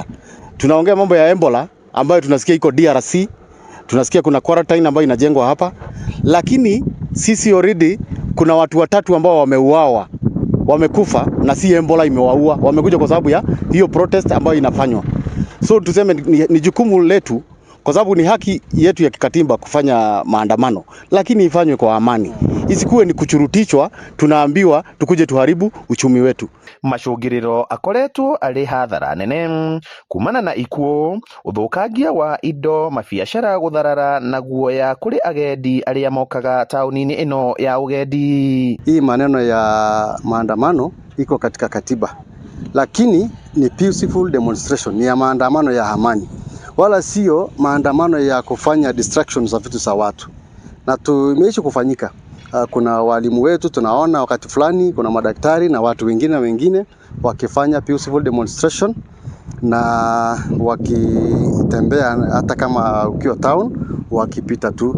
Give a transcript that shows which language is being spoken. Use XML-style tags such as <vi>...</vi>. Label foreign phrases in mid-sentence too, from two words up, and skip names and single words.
<sw>Tunaongea mambo ya Ebola ambayo tunasikia iko DRC, tunasikia kuna quarantine ambayo inajengwa hapa, lakini sisi already kuna watu watatu ambao wameuawa, wamekufa na si Ebola imewaua, wamekuja kwa sababu ya hiyo protest ambayo inafanywa. So tuseme ni jukumu letu, kwa sababu ni haki yetu ya kikatiba kufanya maandamano, lakini ifanywe kwa amani. Isikuwe ni kuchurutishwa, tunaambiwa tukuje tuharibu uchumi wetu.</sw> <ki>Macungiriro akoretwo ari hathara nene kumana na ikuo, uthukagia wa indo, mabiacara gutharara na guoya kuri agendi aria mokaga tauni-ini ino ya ugendi.</ki> <sw>Hii maneno ya maandamano iko katika katiba, lakini ni</sw> <en>peaceful demonstration,</en> <sw>ni ya maandamano ya amani, wala sio maandamano ya kufanya distractions za vitu za watu. Na tumeishi kufanyika. Kuna walimu wetu tunaona wakati fulani, kuna madaktari na watu wengine wakifanya</sw> <en>peaceful demonstration</en> <sw>na wakitembea hata kama ukiwa town, wakipita tu.</sw>